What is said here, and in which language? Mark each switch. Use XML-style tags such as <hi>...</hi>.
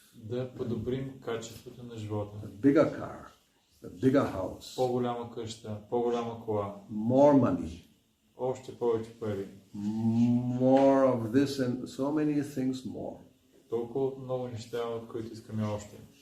<bg>Да подобрим качеството на живота.</bg> <en>A bigger car, a bigger house.</en> <bg>По-голяма къща, по-голяма кола.</bg> <en>More money.</en> <bg>Още повече пари.</bg> <en>More of this and so many things more.</en> <bg>Толкова много неща, от които искаме още.</bg>